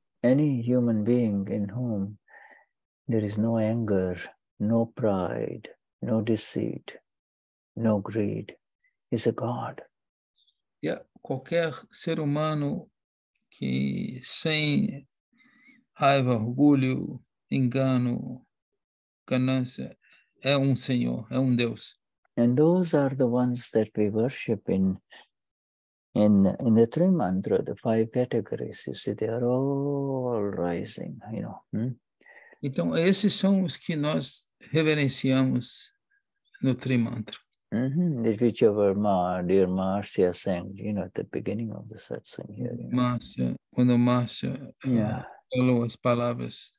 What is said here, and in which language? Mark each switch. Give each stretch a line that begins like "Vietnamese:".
English: Any human being in whom there is no anger, no pride, no deceit, no greed is a God.
Portuguese: E qualquer ser humano que sem raiva, orgulho, engano, ganância, é Senhor, é Deus.
English: And those are the ones that we worship in the three mantra, the 5 categories. You see, they are all rising, you know.
Portuguese: Então, esses são os que nós reverenciamos no Trimantra.
English: Which our dear Marcia sang, you know, at the beginning of the satsang here. You know?
Portuguese: Quando Márcia falou as palavras.